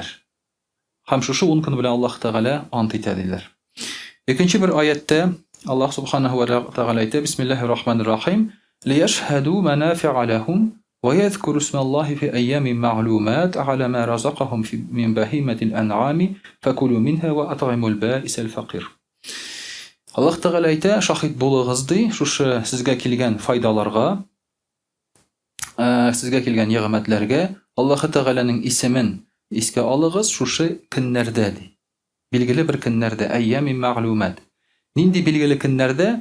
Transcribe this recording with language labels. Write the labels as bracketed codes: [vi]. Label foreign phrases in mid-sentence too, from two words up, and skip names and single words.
[tt] Һәм шушы 10 көн белән Аллаһ Тәгалә ант итә диләр. Икенче бер аятта Аллаһ [ar] سبحانه وتعالى [tt] әйтә: [ar] بسم الله الرحمن الرحيم. ليشهدوا منافع لهم ويذكروا اسم الله في أيام معلومات على ما رزقهم من بهيمة الأنعام فكلوا منها وأطعموا البائس الفقير. [tt] Аллаһ Тәгалә әйтә, шахид булыгыз ди, шушы сезгә килгән файдаларга, сезгә килгән ягъмәтләргә Аллаһ Тәгаләнең исемен искә алыгыз шушы көннәрдә ди. Билгеле бер көннәрдә, [ar] أيام معلومات. [tt] Нинди билгеле көннәрдә?